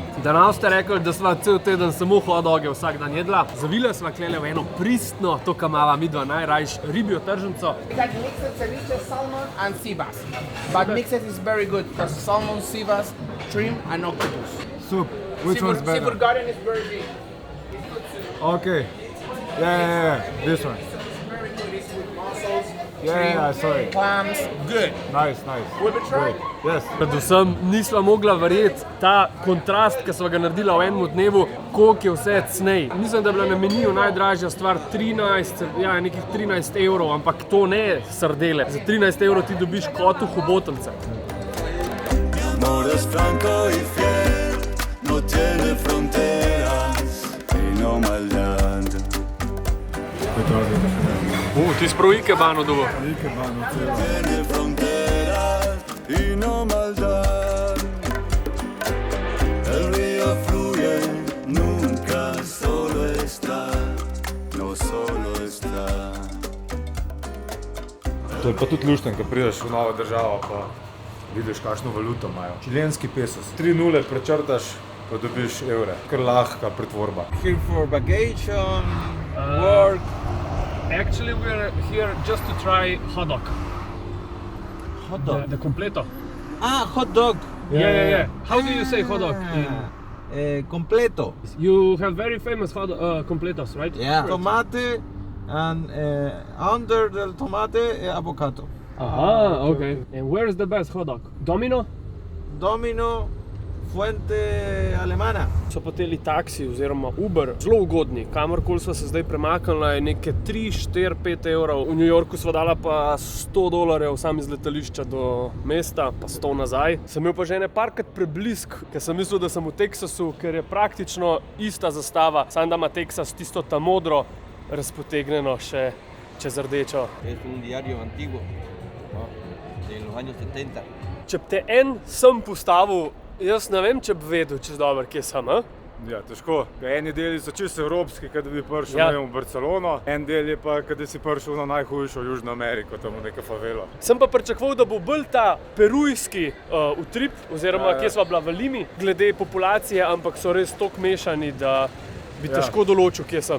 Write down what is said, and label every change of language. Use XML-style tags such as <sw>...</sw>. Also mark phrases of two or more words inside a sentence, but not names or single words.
<sl>Danes ste rekli, da sva cel teden samo hot doge vsak dan jedla. Zavile sva klele v eno pristno, to kamava midva najrajš, ribjo tržnico.</sl> <en>That mixed ceviche, salmon and sea bass. But mixed is very good because salmon, sea bass, shrimp and octopus. Soup. Which one's better? Seafood garden is very big. It's good soup. Okay. Yeah. This one. It's very good. It's with mussels, Yeah, sorry. clams. Good. Nice. Will we try? Yes.</en> <sl>Predvsem nisva mogla verjeti ta kontrast, ki sva ga naredila v enem dnevu, koliko je vse cnej. Mislim, da je bila na meniju najdražja stvar 13 evrov, ampak to ne srdele. Za 13 evrov ti dobiš kotu hobotnice.</sl> <es>Amor es franco y fiel, no tiene fronteras y no maldad.</es> <sl>Ti si prav ikebano dobo. Ikebano celo.</sl> <es>Tiene fronteras y no maldad. El río fluye, nunca solo está, no solo está.</es> <sl>To je pa tudi luštno, ko prideš v novo državo, pa vidiš, kakšno valuto imajo. Čilenski pesos. 3 nule prečrtaš, pa dobiš evre. Kar lahka pretvorba.</sl> <en>Here for vacation, work. Actually, we're here just to try hot dog. Hot dog? The completo. Hot dog. Yeah. How do you say hot dog? Completo. You have very famous hot completos, right? Yeah. Tomate and under the tomate avocado. Okay. And where is the best hot dog? Domino? Domino, fuente alemana.</en> <sl>So pa teli taksi oziroma Uber zelo ugodni. Kamorkoli sva se zdaj premaknila je neke 3, 4, 5 evrov. V New Yorku sva dala pa $100 sam iz letališča do mesta, pa 100 nazaj. Sem imel pa že ene parkrat preblisk, ker sem mislil, da sem v Teksasu, ker je praktično ista zastava, samo da ima Teksas tisto ta modro razpotegnjeno še čez rdečo.</sl> <es>Es un diario antiguo, ¿no? De los años 70.</es> <sl>Če bi te en sem postavil, jaz ne vem, če bi vedel čez dobro, kje sem, a? Ja, težko. Eni deli so čisto evropski, kad bi prišel v Barcelono, en del je pa, kad si prišel na najhujšo Južno Ameriko, tam v neka favela. Sem pa pričakoval, da bo bolj ta perujski utrip, oziroma kje sva bila v Limi, glede populacije, ampak so res toliko mešani, da bi težko določil, kje sem.</sl>